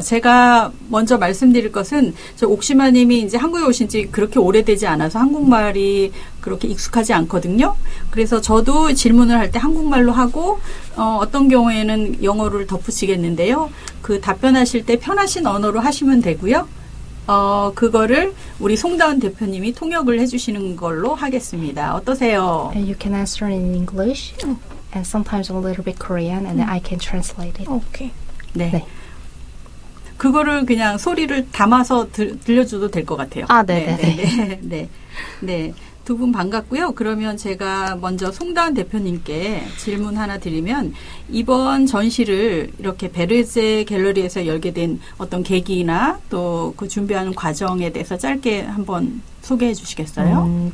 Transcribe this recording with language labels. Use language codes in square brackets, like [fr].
[ko] 제가 먼저 말씀드릴 것은 저 옥시마님이 이제 한국에 오신 지 그렇게 오래되지 않아서 한국말이 그렇게 익숙하지 않거든요. 그래서 저도 질문을 할 때 한국말로 하고 어떤 경우에는 영어를 덧붙이겠는데요. 그 답변하실 때 편하신 언어로 하시면 되고요. 그거를 우리 송다은 대표님이 통역을 해주시는 걸로 하겠습니다. 어떠세요? [en] You can answer in English and sometimes a little bit Korean and then I can translate it. Okay. [ko] 네. 네. 그거를 그냥 소리를 담아서 들려줘도 될 것 같아요. 아, 네네네. 네. 두 분 반갑고요. 그러면 제가 먼저 송다은 대표님께 질문 하나 드리면 이번 전시를 이렇게 베르제 갤러리에서 열게 된 어떤 계기나 또 그 준비하는 과정에 대해서 짧게 한번 소개해 주시겠어요?